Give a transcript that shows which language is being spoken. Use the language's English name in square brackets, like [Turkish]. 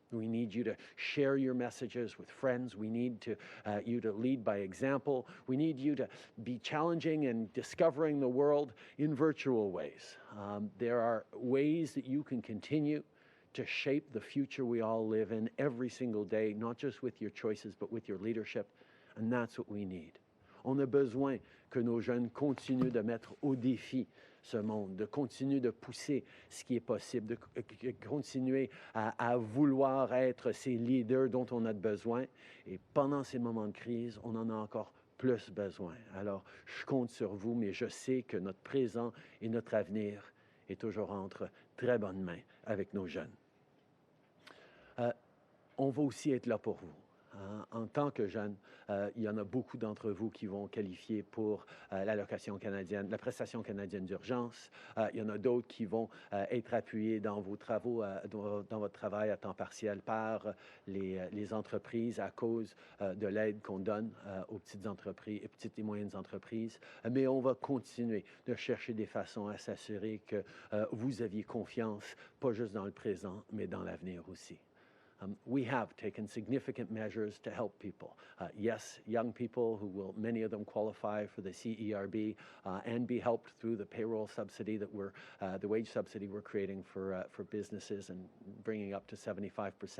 [English] We need you to share your messages with friends. We need you to lead by example. We need you to be challenging and discovering the world in virtual ways. There are ways that you can continue to shape the future we all live in every single day, not just with your choices, but with your leadership. And that's what we need. [French] On a besoin que nos jeunes continuent de mettre au défi ce monde, de continuer de pousser ce qui est possible, de continuer à vouloir être ces leaders dont on a besoin. Et pendant ces moments de crise, on en a encore plus besoin. Alors, je compte sur vous, mais je sais que notre présent et notre avenir est toujours entre très bonnes mains avec nos jeunes. On va aussi être là pour vous. En tant que jeunes, il y en a beaucoup d'entre vous qui vont qualifier pour l'allocation canadienne, la prestation canadienne d'urgence. Il y en a d'autres qui vont être appuyés dans vos travaux, dans votre travail à temps partiel par les entreprises à cause de l'aide qu'on donne aux petites entreprises, petites et moyennes entreprises. Mais on va continuer de chercher des façons à s'assurer que vous aviez confiance, pas juste dans le présent, mais dans l'avenir aussi. [English] We have taken significant measures to help people. Yes, young people who will, many of them qualify for the CERB and be helped through the payroll subsidy that the wage subsidy we're creating for businesses and bringing up to 75%.